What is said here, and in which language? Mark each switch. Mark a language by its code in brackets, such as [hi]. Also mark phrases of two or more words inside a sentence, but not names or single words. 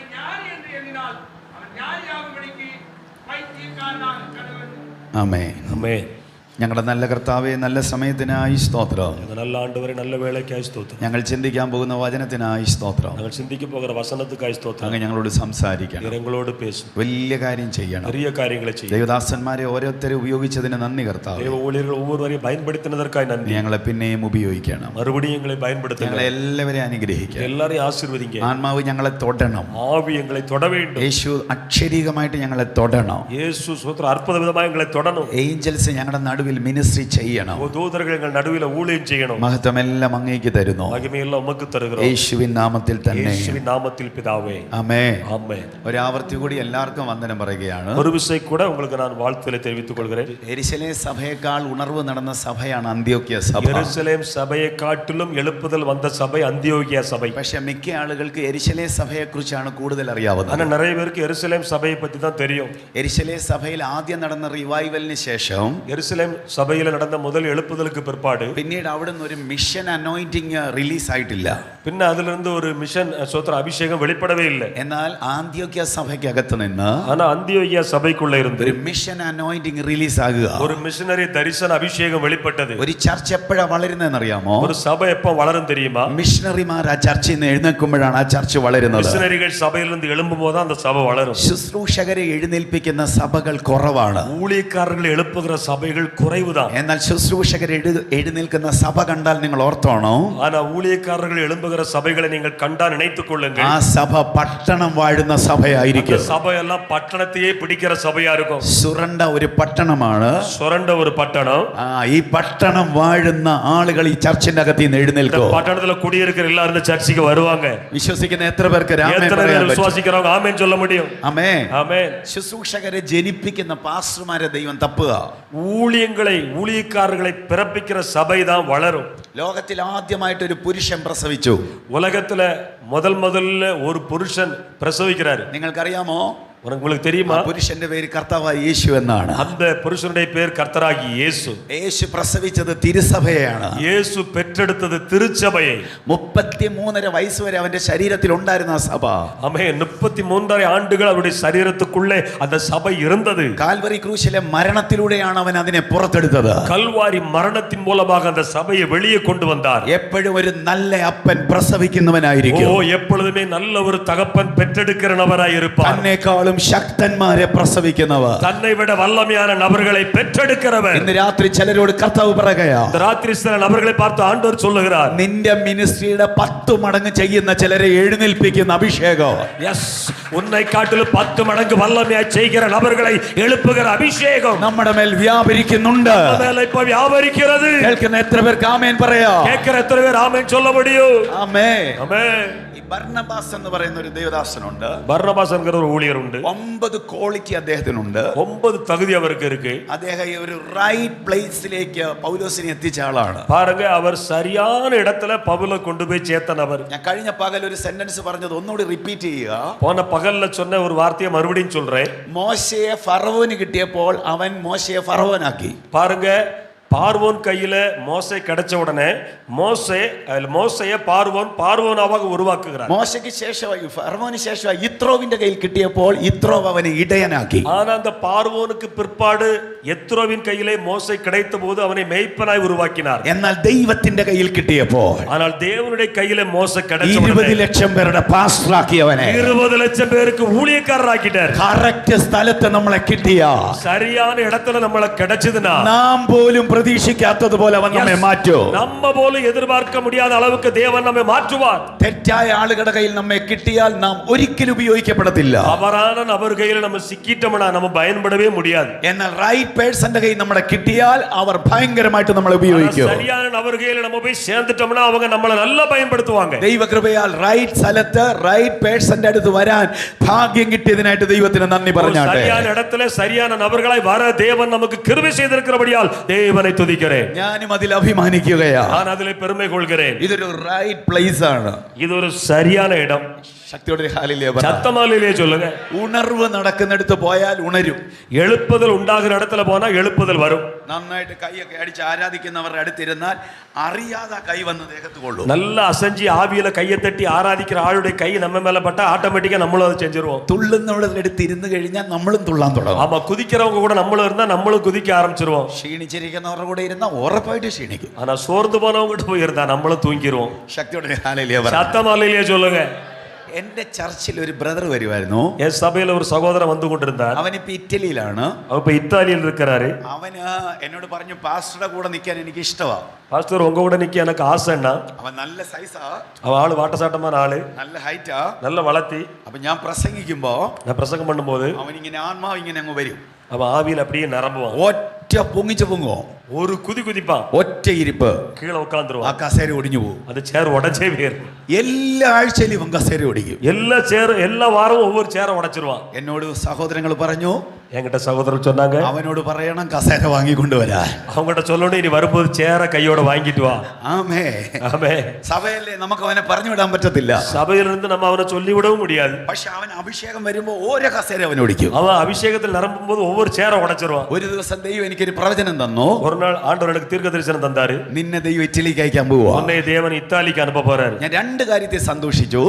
[ml] ആമേൻ. ആമേൻ. ഞങ്ങളുടെ നല്ല കർത്താവെ, നല്ല സമയത്തിനായി സ്തോത്രം. [ta] இந்த நல்ல ஆண்டவரே, நல்ல வேளைக்காய் ஸ்தோத்திரம். [ml] ഞങ്ങൾ ചിന്തിക്കാൻ പോകുന്ന വചനത്തിനായി സ്തോത്രം. [ta] நாங்கள் சிந்திக்க போகிற வசனத்துக்காய் ஸ்தோத்திரம். [ml] അങ്ങ് ഞങ്ങളോട് സംസാരിക്കണം, [ta] எங்களோடு பேசும், [ml] വലിയ കാര്യം ചെയ്യണം. [ta] பெரிய காரியங்களை செய்யும். [ml] ദൈവദാസന്മാരെ ഓരോരുത്തരെ ഉപയോഗിച്ചതിന് നന്ദി കർത്താവേ. [ta] தேவ ஊழியர்கள் ஒவ்வொருவரையும் பயன்படுத்தினதற்காய் நன்றி. [ml] ഞങ്ങളെ പിന്നെയും ഉപയോഗിക്കണം. [ta] மறுபடியும் எங்களை பயன்படுத்துங்க. [ml] ഞങ്ങളെ എല്ലാവരെയും അനുഗ്രഹിക്കണം. [ta] எல்லாரையும் ஆசீர்வதிங்க. [ml] ആത്മാവ് ഞങ്ങളെ തൊടണം. [ta] ஆவி எங்களை தொட வேண்டும். [ml] യേശു അക്ഷരീകമായിട്ട് ഞങ്ങളെ തൊടണം. [ta] இயேசு ஸ்தோத்திரம் அற்புத விதமாக எங்களை தொடணும். [ml] ഏഞ്ചൽസ് ഞങ്ങളുടെ നടുവിൽ മിനിസ്ട്രി ചെയ്യണം. [ta] தூதர்கள் எங்கள் நடுவில் ஊழியம் செய்யணும். [ml] മഹത്വം എല്ലാം അങ്ങേക്ക് തരുന്നു. [ta] மகிமையெல்லாம் உமக்கு தருகிறோம். [ml] യേശുവിൻ നാമത്തിൽ തന്നെ. [ta] இயேசுவின் நாமத்தில் பிதாவே. [ml] ആമേൻ. [ta] ஆமென். [ml] ഒരാവർത്തി കൂടി എല്ലാവർക്കും വന്ദനം പറയുകയാണ്. [ta] ஒரு விசை கூட உங்களுக்கு நான் வாழ்த்துக்களை தெரிவித்துக் கொள்கிறேன். [ml] യെരുശലേം സഭയേക്കാൾ ഉണർവ് നടന്ന സഭയാണ് അന്ത്യോക്യ സഭ. യെരുശലേം സഭയെ കാട്ടിലും [ta] எழுப்புதல் வந்த சபை அந்தியோகியா சபை. [ml] പക്ഷെ മിക്ക ആളുകൾക്ക് യെരുശലേം സഭയെക്കുറിച്ചാണ് കൂടുതൽ അറിയാവുന്നത്. [ta] ஆனா நிறைய பேருக்கு எருசலேம் சபையை பத்தி தான் தெரியும். [ml] യെരുശലേം സഭയിൽ ആദ്യം നടന്ന റിവൈവലിന് ശേഷം [ta] எருசலேம் சபையில நடந்த முதல் எழுப்புதலுக்கு பிற்பாடு [ml] പിന്നീട് അവിടുന്ന് ഒരു [en] mission anointing release [ml] ആയിട്ടില്ല. [ta] പിന്നെ അതിലിருந்து ஒரு மிஷன் ஸ்தோத்திர அபிஷேகம் வெளிப்படவே இல்லை. [ml] എന്നാൽ ആന്ത്യോക്യ സഭയ്ക്കകത്ത് നിന്ന് [ta] ஆனா அந்தியோகியா சபைக்குள்ள இருந்து [ml] ഒരു [en] mission anointing release [ml] ആകുക, [ta] ஒரு மிஷனரி தரிசன அபிஷேகம் வெளிப்பட்டது. [ml] ഒരു ചർച്ച് എപ്പോഴാണ് വളരുന്നതെന്ന് അറിയാമോ? [ta] ஒரு சபை எப்ப வளரும் தெரியுமா? [ml] മിഷണറിമാർ ആ ചർച്ചിൽ നിന്ന് എഴുന്നേൽക്കുമ്പോഴാണ് ആ ചർച്ച് വളരുന്നത്. [ta] மிஷனரிகள் சபையிலிருந்து எழும்பும்போது அந்த சபை வளரும். [ml] ശുശ്രൂഷകരെ എഴുന്നേൽപ്പിക്കുന്ന സഭകൾ കുറവാണ്. [ta] ஊழியக்காரர்களை எழுப்புகிற சபைகள் குறைவுதான். [ml] എന്നാൽ ശുശ്രൂഷകരെ എഴുന്നേൽക്കുന്ന സഭ കണ്ടാൽ നിങ്ങൾ ഓർത്തോണോ? [ta] ஆனா ஊழியக்காரர்கள் எழும்புகிற சபைகளை நீங்கள் கண்டா நினைத்துக் கொள்ளுங்கள். [ml] ആ സഭ പട്ടണം വാഴുന്ന സഭയായിരിക്കും. [ta] சபையெல்லாம் பட்டணத்தையே பிடிக்கிற சபையா இருக்கும். [ml] സുരണ്ട ഒരു പട്ടണമാണ്. [ta] சுரண்ட ஒரு பட்டணம். [ml] ഈ പട്ടണം വാഴുന്ന ആളുകൾ ഈ ചർച്ചിന്റെ അകത്ത് നിന്ന് എഴുന്നേൽക്കും. [ta] பட்டணத்துல குடியிருக்கிற எல்லாரும் இந்த சர்ச்சுக்கு வருவாங்க. [ml] വിശ്വസിക്കുന്ന എത്ര പേർക്ക് [ta] വിശ്വാസിக்கிறവங்க ആമേൻ சொல்ல முடியும்? [ml] ആമേൻ. ആമേൻ. ശുശ്രൂഷകരെ ജനിപ്പിക്കുന്ന പാസ്റ്റർമാരെ ദൈവം തപ്പുക. [ta] ஊழியக்காரர்களை பிறப்பிக்கிற சபை தான் வளரும். [ml] ലോകത്തിൽ ആദ്യമായിട്ട് ഒരു പുരുഷൻ പ്രസവിച്ചു. [ta] உலகத்துல முதல்ல ஒரு புருஷன் பிரசவிக்கிறாரு. [ml] നിങ്ങൾക്കറിയാമോ? [ta] உங்களுக்கு தெரியுமா? [ml] പുരുഷന്റെ പേര് കർത്താവായ യേശു എന്നാണ്. [ta] அந்த புருஷனுடைய பேர் கர்த்தராகி இயேசு. [ml] യേശു പ്രസവിച്ചത് തിരുസഭയാണ്. [ta] இயேசு பெற்றெடுத்தது திருச்சபையை. [ml] 33.5 വയസ്സ് വരെ അവന്റെ ശരീരത്തിൽ ഉണ്ടായിരുന്ന സഭ. [ta] ஆமென். 33 ஆண்டுகள் அவருடைய சரீரத்துக்குள்ளே அந்த சபை இருந்தது. [ml] കാൽവറി ക്രൂശിലെ മരണത്തിലൂടെയാണ് അവൻ അതിനെ പുറത്തെടുത്തത്. [ta] கல்வாரி மரணத்தின் மூலமாக அந்த சபையை வெளியே கொண்டு வந்தார். [ml] എപ്പോഴും ഒരു നല്ല അപ്പൻ പ്രസവിക്കുന്നവനായിരിക്കും. [ta] எப்பொழுதுமே நல்ல ஒரு தகப்பன் பெற்றெடுக்கிறவராய் இருப்பார். [ml] തന്നെക്കാളും ശക്തന്മാരെ പ്രസവിക്കുന്നവർ, [ta] தன்னை விட வல்லமையான நபர்களை பெற்றெடுக்கிறவர். [ml] ഇന്ന് രാത്രി ചിലരോട് കർത്താവ് പറയുകയാ, [ta] இந்த ராத்திரி சில நபர்களை பார்த்து ஆண்டவர் சொல்லுகிறார், [ml] നിന്റെ മിനിസ്ട്രിയുടെ 10 മടങ്ങ് ചെയ്യുന്ന ചിലരെ എഴുന്നേൽപ്പിക്കുന്ന അഭിഷേകം. [ta] எஸ், உன்னை காட்டிலும் 10 மடங்கு வல்லமையாய் செய்கிற நபர்களை எழுப்புகிற அபிஷேகம் [ml] നമ്മുടെ മേൽ വ്യാപരിക്കുന്നുണ്ട്. [ta] இப்ப வியாபரிக்கிறது. [ml] കേൾക്കുന്ന എത്ര പേർക്ക് ആമേൻ പറയാ? [ta] கேட்கிற எத்தனை பேர் ஆமென் சொல்ல முடியும்? [ml] ആമേൻ. [ta] ஆமென். [ml] ഈ ബർന്നബാസ് എന്ന് പറയുന്ന ഒരു ദേവദാസനുണ്ട്. [ta] பர்னபாஸ் என்கிற ஒரு ஊழியர் உண்டு. [ml] 9 ക്വാളിറ്റി അദ്ദേഹത്തിനുണ്ട്. [ta] 9 தகுதி அவருக்கு இருக்கு. [ml] അദ്ദേഹം ഒരു [en] right place [ml] പൗലോസിനെ എത്തിച്ച ആളാണ്. [ta] பாருங்க, அவர் சரியான இடத்துல பவுலை கொண்டு போய் சேர்த்த நபர். [ml] ഞാൻ കഴിഞ്ഞ പകൽ ഒരു സെന്റൻസ് പറഞ്ഞത് ഒന്നുകൂടി റിപ്പീറ്റ് ചെയ്യുക. [ta] போன பகல்ல சொன்ன ஒரு வார்த்தையை மறுபடியும் சொல்றேன். [ml] മോശയെ ഫറവോന് കിട്ടിയപ്പോൾ അവൻ മോശയെ ഫറവോനാക്കി. [ta] பாருங்க, பார்வோன் கையில மோசே கிடைச்ச உடனே மோசையை பார்வோனாக உருவாக்குகிறார். [ml] മോശയ്ക്ക് ശേഷമായി ഫറവോന് ശേഷമായി യിത്രോവിന്റെ കയ്യിൽ കിട്ടിയപ്പോൾ യിത്രോവ് അവനെ ഇടയനാക്കി. [ta] ஆனா அந்த பார்வோனுக்கு பிற்பாடு யெத்ரோவின் கையிலே மோசே கிடைத்த போது அவனை மேய்ப்பனாய் உருவாக்கினார். [ml] എന്നാൽ ദൈവത്തിന്റെ കയ്യിൽ കിട്ടിയപ്പോൾ, [ta] ஆனால் தேவனுடைய கையிலே மோசே கிடைச்ச [ml] 20 ലക്ഷം പേരുടെ പാസ്റ്ററാക്കി അവനെ. [ta] 20 லட்சம் பேருக்கு ஊழியக்காரராக்கிட்டார். [ml] കറക്റ്റ് സ്ഥലത്ത് നമ്മളെ കിട്ടിയ, [ta] சரியான இடத்துல நம்மள கிடைச்சதுனா, [ml] നാം പോലും പ്രതീക്ഷിക്കാത്തതുപോലെ അവൻ നമ്മെ മാറ്റും. [ta] நம்ம போல எதிர்பார்க்க முடியாத அளவுக்கு தேவன் நம்மை மாற்றுவார். [ml] തെറ്റായ ആളുകളുടെ കയ്യിൽ നമ്മെ കിട്ടിയാൽ നാം ഒരിക്കലും ഉപയോഗിക്കപ്പെടത്തില്ല. [ta] தவறான நபர் கையில நம்ம சிக்கிட்டோம்னா நம்ம பயன்படவே முடியாது. [ml] എന്നാൽ [en] right person's [ml] കയ്യിൽ നമ്മളെ കിട്ടിയാൽ അവർ ഭയങ്കരമായിട്ട് നമ്മളെ ഉപയോഗിക്കും. [ta] சரியான நபர் கையில நம்ம போய் சேர்ந்துட்டோம்னா அவங்க நம்மள நல்லா பயன்படுத்துவாங்க. [ml] ദൈവകൃപയാൽ റൈറ്റ് സ്ഥലത്ത് [en] right person's [ml] അടുത്ത് വരാൻ ഭാഗ്യം കിട്ടിയതിനായിട്ട് ദൈവത്തിന് നന്ദി പറഞ്ഞാട്ടെ. [ta] சரியான இடத்துல சரியான நபர்களாய் வர தேவன் நமக்கு கிருபை செய்திருக்கிறபடியால் தேவனை துதிக்கிறேன். [ml] ഞാനും അതിൽ അഭിമാനിക്കുകയാണ്. [ta] நான் அதிலே பெருமை கொள்கிறேன். [ml] ഇതൊരു [en] right place [ml] ആണ്. [ta] இது ஒரு சரியான இடம். [ml] ശക്തിയോടെ ഹല്ലേലൂയ പറ. [ta] சத்தமாலிலே சொல்லுங்க. [ml] ഉണർവ് നടക്കുന്നിടത്ത് പോയാൽ ഉണരും. [ta] எழுப்புதல் உண்டாகிற இடத்துல போனா எழுப்புதல் வரும். [ml] നന്നായിട്ട് കൈയൊക്കെ അടിച്ച് ആരാധിക്കുന്നവരുടെ അടുത്തിരുന്നാൽ അറിയാതെ കൈ വന്ന് ദേഹത്ത് കൊള്ളും. [ta] நல்ல அசஞ்சி ஆவியில கையை தட்டி ஆராதிக்கிற ஆளுடைய கை நம்ம மேல பட்டா ஆட்டோமேட்டிக்கா நம்மளும் அதை செஞ்சிருவோம். [ml] തുള്ളുന്നവരുടെ അടുത്ത് ഇരുന്ന് കഴിഞ്ഞാൽ നമ്മളും തുള്ളാൻ തുടങ്ങും. [ta] ஆமா, குதிக்கிறவங்க கூட நம்மளும் இருந்தா நம்மளும் குதிக்க ஆரம்பிச்சிருவோம். [ml] ക്ഷീണിച്ചിരിക്കുന്നവരുടെ കൂടെ ഇരുന്നാൽ ഉറപ്പായിട്ട് ക്ഷീണിക്കും. [ta] ஆனா சோர்ந்து போனவங்க கிட்ட போய் இருந்தா நம்மளும் தூங்கிடுவோம். [ml] ശക്തിയോടെ ഹല്ലേലൂയ പറ. [ta] சத்தமாலிலே சொல்லுங்க. [ml] എന്റെ ചർച്ചിൽ ഒരു ബ്രദർ വരുമായിരുന്നു. [ta] என் சபையில ஒரு சகோதரன் வந்து கொண்டிருந்தார். [ml] അവനിപ്പോ ഇറ്റലിയിലാണ്. [ta] அவ இப்ப இத்தாலியில் இருக்கிறாரு. [ml] അവന് എന്നോട് പറഞ്ഞു പാസ്റ്ററുടെ കൂടെ നിൽക്കാൻ എനിക്ക് ഇഷ്ടമാ. [ta] பாஸ்டர் உங்க கூட நிக்க எனக்கு ஆசைன்னா. [ml] അവൻ നല്ല സൈസാ, [ta] அவ ஆளு வாட்டசாட்டமான ஆளு, [ml] നല്ല ഹൈറ്റാ, [ta] நல்ல வளர்த்தி. [ml] അപ്പൊ ഞാൻ പ്രസംഗിക്കുമ്പോ [ta] நான் பிரசங்கம் பண்ணும்போது [ml] അവൻ ഇങ്ങനെ ആത്മാവ് ഇങ്ങനെ അങ്ങ് വരും. [ta] அவன் ஆவியில் அப்படியே நிரம்புவான். [ml] ഒറ്റ പൊങ്ങിച്ചു പൊങ്ങോ, [ta] ஒரு குதி குதிப்பான், [ml] ഒറ്റ ഇരിപ്പ്, [ta] கீழே ആ உட்காந்துருவான். [ml] കസേര ഒടിഞ്ഞു പോകും. [ta] அந்த சேர் உடச்சே போயிரும். [ml] എല്ലാ ആഴ്ചയിലും ഇവൻ കസേര ഒടിക്കും. [ta] எல்லா வாரமும் ஒவ்வொரு சேரை உடைச்சிருவான். [ml] എന്നോട് സഹോദരങ്ങൾ പറഞ്ഞു, [ta] என்கிட்ட சகோதரர் சொன்னாங்க, [ml] അവനോട് പറയണം കസേര വാങ്ങിക്കൊണ്ടുവരാൻ. [ta] அவங்ககிட்ட சொல்லணும், இனி வரும்போது சேரை கையோட வாங்கிட்டு வா. [ml] ആമേ [ta] ஆமே. [ml] സഭയല്ലേ, നമുക്ക് അവനെ പറഞ്ഞു വിടാൻ പറ്റത്തില്ല. [ta] சபையிலிருந்து நம்ம அவனை சொல்லி விடவும் முடியாது. [ml] പക്ഷെ അവൻ അഭിഷേകം വരുമ്പോ ഓരോ കസേര അവൻ ഒടിക്കും. [ta] அவன் அபிஷேகத்தில் நிரம்பும் போது ஒவ்வொரு சேரை உடைச்சிருவான். [ml] ഒരു ദിവസം ദൈവം എനിക്കൊരു പ്രവചനം തന്നു. [ta] ஒரு நாள் ஆண்டவர் எனக்கு தீர்க்க தரிசனம் தந்தாரு. [ml] നിന്നെ ദൈവം ഇറ്റലിക്ക് അയക്കാൻ പോവാ. [ta] உன்னை தேவன் இத்தாலிக்கு அனுப்ப போறாரு. [ml] ഞാൻ രണ്ട് കാര്യത്തെ സന്തോഷിച്ചു.